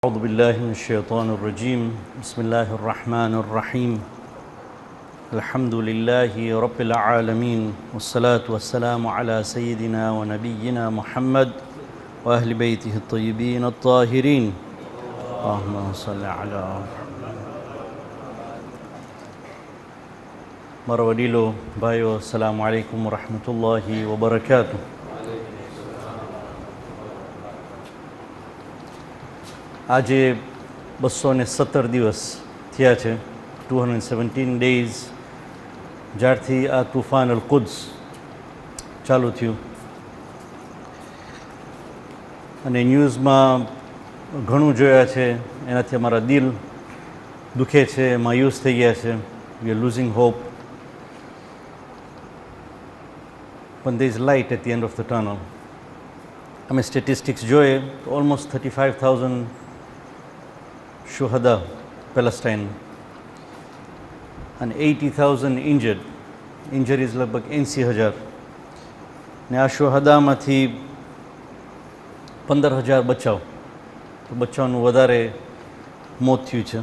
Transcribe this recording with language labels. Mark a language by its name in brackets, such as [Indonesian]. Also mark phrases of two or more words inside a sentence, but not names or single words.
[Arabic] أعوذ بالله من الشيطان الرجيم بسم الله الرحمن الرحيم الحمد لله رب العالمين والصلاة والسلام على سيدنا ونبينا محمد وأهل بيته الطيبين الطاهرين اللهم صل على [Gujarati] મારા વડીલો ભાઈઓ [Arabic] السلام عليكم ورحمة الله وبركاته. [Gujarati] આજે 217 દિવસ થયા છે, 217 ડેઝ જ્યારથી આ તુફાન અલ કુદ્સ ચાલુ થયું. અને ન્યૂઝમાં ઘણું જોયા છે, એનાથી અમારા દિલ દુખે છે, માયુસ થઈ ગયા છે. [English] We are losing hope, પણ there is light at the end of the tunnel. [Gujarati] અમે સ્ટેટિસ્ટિક્સ જોઈએ તો ઓલમોસ્ટ 35,000 શુહદા પેલેસ્ટાઇન અને 80,000 ઇન્જરીઝ લગભગ 80,000. ને આ શુહદામાંથી 15,000 બચાવ, તો બચાવનું વધારે મોત થયું છે.